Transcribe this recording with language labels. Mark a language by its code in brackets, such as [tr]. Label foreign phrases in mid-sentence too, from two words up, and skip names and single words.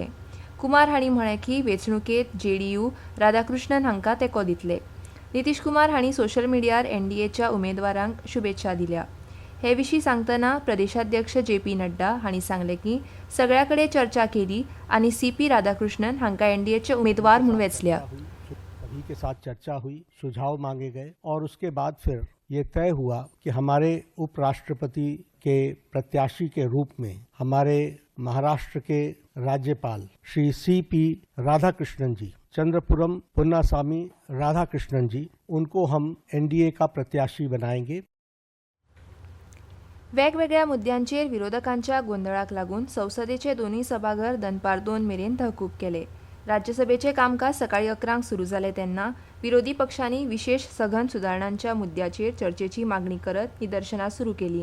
[kok] कुमार हांणी म्हळें की वेंचणुकेंत JDU राधाकृष्णन हांकां तेंको दितले. नितीश कुमार हांणी सोशल मिडियार एनडीएच्या उमेदवारांक शुभेच्छा दिल्या. हे विशीं सांगतना प्रदेशाध्यक्ष JP नड्डा हांणी सांगलें की सगळ्या कडेन चर्चा केली आनी CP राधाकृष्णन हांकां एनडीएचे उमेदवार म्हूण वेंचल्या. [hi] सभी के साथ चर्चा हुई, सुझाव मांगे गए और उसके बाद फिर ये तय हुआ कि हमारे उपराष्ट्रपति के प्रत्याशी के रूप में हमारे महाराष्ट्र के राज्यपाल श्री CP राधाकृष्णन जी, चंद्रपुरम पुन्नास्वामी राधाकृष्णन जी, उनको हम एनडीए का प्रत्याशी बनाएंगे. [kok] वेगवेगळ्या मुद्द्यांचेर विरोधकांच्या गोंधळाक लागून संसदेचे दोन्ही सभाघर दनपार 2 मेरेन तहकूब केले. राज्यसभेचे कामकाज सकाळी 11 सुरू जाले तेन्ना विरोधी पक्षांनी विशेष सघन सुदारणांच्या मुद्द्याचेर चर्चेची मागणी करत निदर्शनां सुरू केली.